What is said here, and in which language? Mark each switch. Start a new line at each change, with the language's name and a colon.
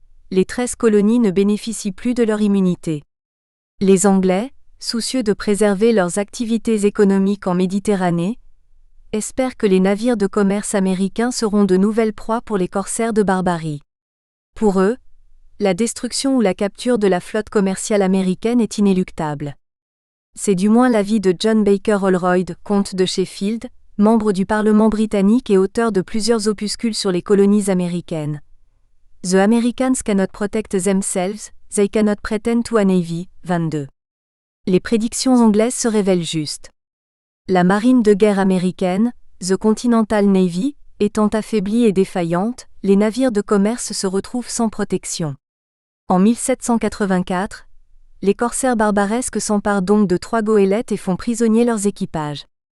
French: Les 13 colonies ne bénéficient plus de leur immunité. Les Anglais, soucieux de préserver leurs activités économiques en Méditerranée, espèrent que les navires de commerce américains seront de nouvelles proies pour les corsaires de Barbarie. Pour eux, la destruction ou la capture de la flotte commerciale américaine est inéluctable. C'est du moins l'avis de John Baker Holroyd, comte de Sheffield, membre du Parlement britannique et auteur de plusieurs opuscules sur les colonies américaines.
English: The Americans cannot protect themselves, they cannot pretend to a navy, 22.
French: Les prédictions anglaises se révèlent justes. La marine de guerre américaine, The Continental Navy, étant affaiblie et défaillante, les navires de commerce se retrouvent sans protection. En 1784, les corsaires barbaresques s'emparent donc de 3 goélettes et font prisonnier leurs équipages.